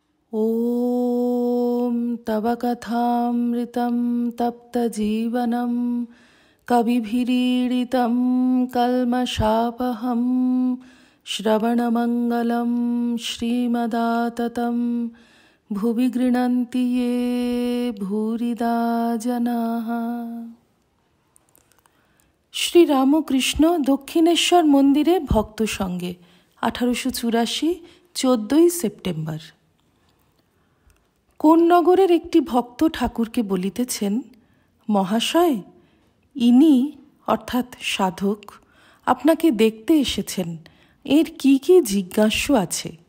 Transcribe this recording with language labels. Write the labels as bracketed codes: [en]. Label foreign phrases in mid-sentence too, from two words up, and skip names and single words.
[sa] ॐ तव कथामृतं तप्तजीवनं कविभिरीडितं कल्मषापहं श्रवणमङ्गलं श्रीमदाततं भुवि गृह्णन्ति ये भूरिदा जनाः। [bn] শ্রী রামকৃষ্ণ দক্ষিণেশ্বর মন্দিরে ভক্ত সঙ্গে 1884 14ই সেপ্টেম্বর। কোন নগরের একটি ভক্ত ঠাকুরকে বলিতেছেন, মহাশয়, ইনি অর্থাৎ সাধক আপনাকে দেখতে এসেছেন, এর কি কি জিজ্ঞাস্য আছে।